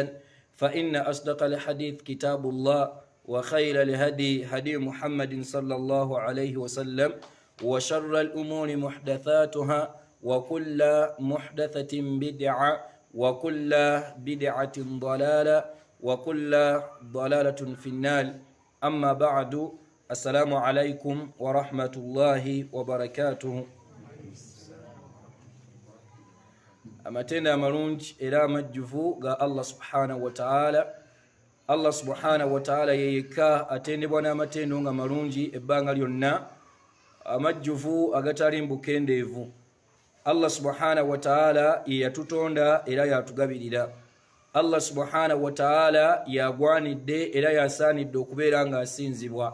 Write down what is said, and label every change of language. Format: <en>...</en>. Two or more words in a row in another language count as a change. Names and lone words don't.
<ar>فإن أصدق الحديث كتاب الله وخير الهدي هدي محمد صلى الله عليه وسلم وشر الأمور محدثاتها وكل محدثة بدعة وكل بدعة ضلالة وكل ضلالة في النار. أما بعد، السلام عليكم ورحمة الله وبركاته.</ar> <lg>amatenda amalungi era amajjuvu ga Allah</lg> <ar>سبحانه وتعالى.</ar> <lg>Allah</lg> <ar>سبحانه وتعالى</ar> <lg>yeyeka atendebwa n'amatendo nga malungi ebbanga lyonna, amajjuvu agatali mbukendeevu. Allah</lg> <ar>سبحانه وتعالى</ar> <lg>yeyatutonda era yatugabirira. Allah</lg> <ar>سبحانه وتعالى</ar> <lg>yagwanidde era yasaanidde okubeera nga asinzibwa.</lg>